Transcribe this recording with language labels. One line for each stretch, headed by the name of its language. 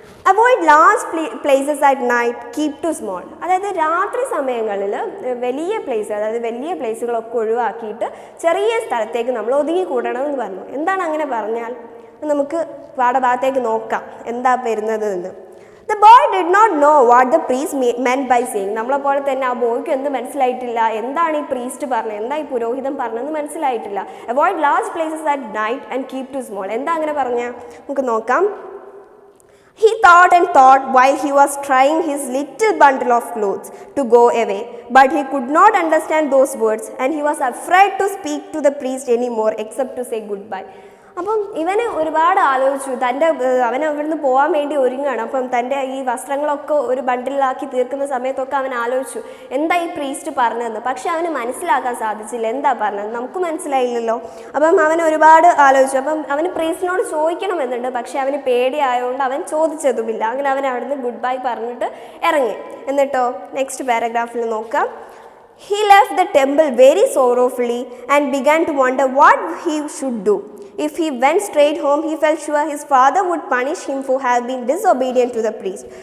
English: Avoid large places at night, keep to small.
Malayalam: അതായത് രാത്രി സമയങ്ങളിൽ വലിയ പ്ലേസുകളൊക്കെ ഒഴിവാക്കിയിട്ട് ചെറിയ സ്ഥലത്തേക്ക് നമ്മൾ ഒതുങ്ങിക്കൂടണം എന്ന് പറഞ്ഞു. എന്താണ് അങ്ങനെ പറഞ്ഞാൽ? നമുക്ക് പാഠഭാഗത്തേക്ക് നോക്കാം എന്താ വരുന്നത് എന്ന്.
English: The boy did not know what the priest meant by saying.
Malayalam: നമ്മളെ പോലെ തന്നെ ആ ബോയ്ക്ക് എന്ത് മനസ്സിലായിട്ടില്ല? എന്താണ് ഈ പ്രീസ്റ്റ് പറഞ്ഞത്, എന്താ ഈ പുരോഹിതൻ പറഞ്ഞതെന്ന് മനസ്സിലായിട്ടില്ല.
English: Avoid large places at night and keep to small.
Malayalam: എന്താ അങ്ങനെ പറഞ്ഞ? നമുക്ക് നോക്കാം.
English: He thought and thought while he was trying his little bundle of clothes to go away, but he could not understand those words, and he was afraid to speak to the priest anymore except to say goodbye.
Malayalam: അപ്പം ഇവന് ഒരുപാട് ആലോചിച്ചു. അവൻ അവിടുന്ന് പോകാൻ വേണ്ടി ഒരുങ്ങുകയാണ്. അപ്പം തൻ്റെ ഈ വസ്ത്രങ്ങളൊക്കെ ഒരു ബണ്ടിലാക്കി തീർക്കുന്ന സമയത്തൊക്കെ അവൻ ആലോചിച്ചു എന്താ ഈ പ്രീസ്റ്റ് പറഞ്ഞതെന്ന്. പക്ഷെ അവന് മനസ്സിലാക്കാൻ സാധിച്ചില്ല എന്താ പറഞ്ഞത്, നമുക്ക് മനസ്സിലായില്ലല്ലോ. അപ്പം അവൻ ഒരുപാട് ആലോചിച്ചു. അപ്പം അവന് പ്രീസ്റ്റിനോട് ചോദിക്കണമെന്നുണ്ട്, പക്ഷെ അവന് പേടിയായതുകൊണ്ട് അവൻ ചോദിച്ചതുമില്ല. അങ്ങനെ അവൻ അവിടുന്ന് ഗുഡ് ബൈ പറഞ്ഞിട്ട് ഇറങ്ങി. എന്നിട്ടോ നെക്സ്റ്റ് പാരഗ്രാഫിൽ നോക്കാം.
English: He left the temple very sorrowfully and began to wonder what he should do. If he went straight home, he felt sure his father would punish him for having been disobedient to the priest.